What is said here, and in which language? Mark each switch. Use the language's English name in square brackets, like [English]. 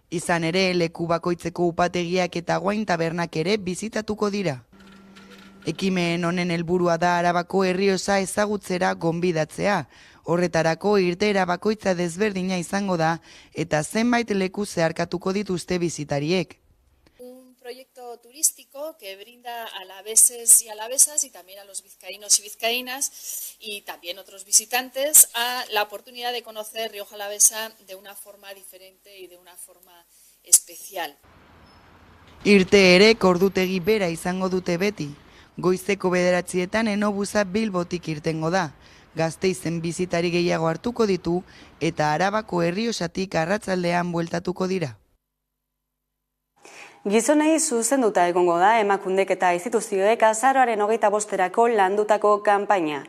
[Basque] Izan ere, leku bakoitzeko upategiak eta Guain tabernak ere bizitatuko dira. Ekimen honen helburua da Arabako Errioxa ezagutzera gonbidatzea. Horretarako irteera bakoitza desberdina izango da eta zenbait leku zeharkatuko dituzte bizitariek. [Spanish] Proyecto turístico que brinda a alaveses y alavesas y también a los vizcaínos y vizcaínas y también otros visitantes a la oportunidad de conocer Rioja Alavesa de una forma diferente y de una forma especial. [Basque] Irteerek ordutegi bera izango dute beti. Goizeko 9etan Enobusa Bilbotik irtengo da. Gasteizen bizitari gehiago hartuko ditu eta Arabako Errioxatik arratsaldean bueltatuko dira. Gizonei zuzenduta egongo da Emakundek eta instituzioek azaroaren 25erako landutako kanpaina.